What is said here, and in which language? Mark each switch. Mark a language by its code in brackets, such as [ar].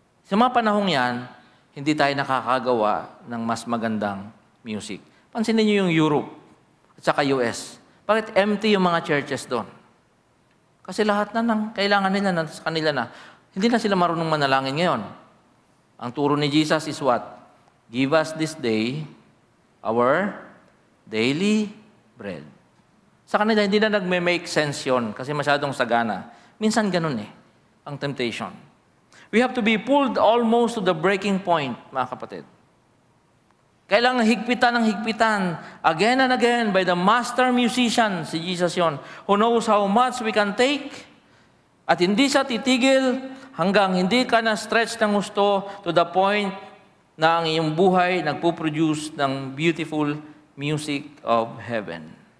[tl] Sa mga panahong yan, hindi tayo nakakagawa ng mas magandang music. Pansinin niyo yung Europe at saka US. Bakit empty yung mga churches doon? Kasi lahat na ng kailangan nila sa kanila na. Hindi na sila marunong manalangin ngayon. Ang turo ni Jesus [en] is what? Give us this day our daily bread. [tl] Sa kanila, hindi na nagme-make sense yun kasi masyadong sagana. Minsan ganun ang temptation. [en] We have to be pulled almost to the breaking point, mga kapatid. [tl] Kailangan higpitan ng higpitan, [en] again and again, by the master musician, [tl] si Jesus yon, [en] who knows how much we can take, [tl] at hindi siya titigil hanggang hindi ka na-stretch ng gusto [en] to the point [tl] na ang iyong buhay nagpo-produce ng [en] beautiful music of heaven.